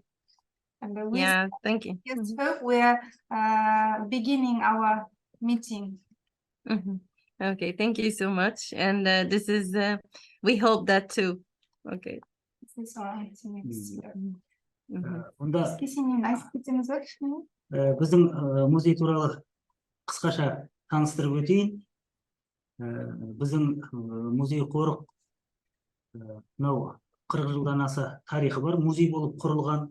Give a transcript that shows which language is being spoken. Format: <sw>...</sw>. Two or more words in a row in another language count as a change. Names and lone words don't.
<en>And yeah, thank you. Yes, we are beginning our meeting. Okay, thank you so much. And this is, we hope that too. Okay. This is our meeting.</en> <kk>Біздің музей туралы қысқаша таныстырып өтейін. Біздің музей-қорық мынау 40 жылдан аса тарихы бар, музей болып құрылған.</kk>